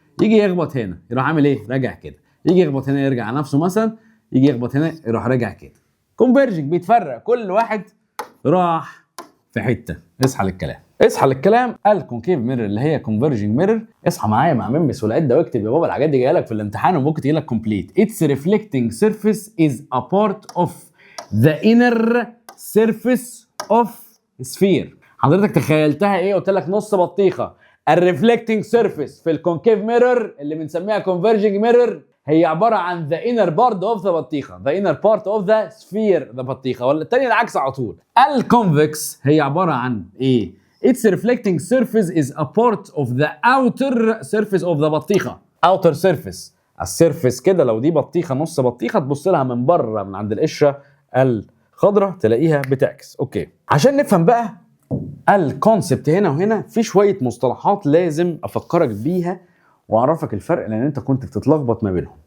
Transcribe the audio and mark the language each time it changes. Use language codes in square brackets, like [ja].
[ar] يجي يخبط هنا يروح عامل ايه؟ راجع كده. يجي يخبط هنا يرجع نفسه مثلا، يجي يخبط هنا يروح راجع كده. كونفرجنج بيتفرق، كل واحد راح في حته. اصحى للكلام، اصحى للكلام. الكونكيف ميرور اللي هي كونفرجنج ميرور، اصحى معايا مع ميمس والعده واكتب يا بابا، الحاجات دي جايه لك في الامتحان وممكن تجي لك كومبليت. [en] its reflecting surface is a part of the inner surface of sphere. [ar] حضرتك تخيلتها ايه؟ قلت لك نص بطيخه. الريفلكتنج سيرفيس في الكونكيف ميرور اللي بنسميها كونفرجنج ميرور هي عباره عن [en] the inner part of the [ar] بطيخه، [en] the inner part of the sphere the [ar] بطيخه، ولا الثانيه العكس على طول. الكونفكس هي عباره عن ايه؟ [en] its reflecting surface is a part of the outer surface of the بطيخه. outer surface، [ar] السيرفيس كده، لو دي بطيخه نص بطيخه تبص لها من بره من عند القشره الخضراء تلاقيها بتعكس. اوكي، عشان نفهم بقى الكونسبت هنا وهنا، في شويه مصطلحات لازم افكرك بيها واعرفك الفرق، لان انت كنت بتتلخبط ما بينهم.